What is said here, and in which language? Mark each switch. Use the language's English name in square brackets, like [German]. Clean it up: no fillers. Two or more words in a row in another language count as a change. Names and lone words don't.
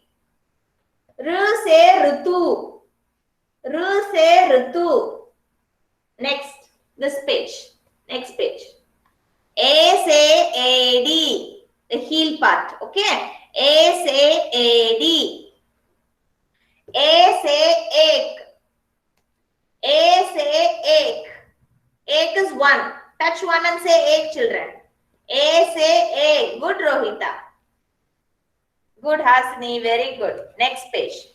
[English] R. Say ritu. R. Say ritu. Next, this page. Next page. A. Say AD. The heel part. Okay. A. Say AD. A. Say ache. A. Say ache. Ache is one. Touch one and say ache, children. A. Say ache. Good, Rohita. Good, Hasini. Very good. Next page.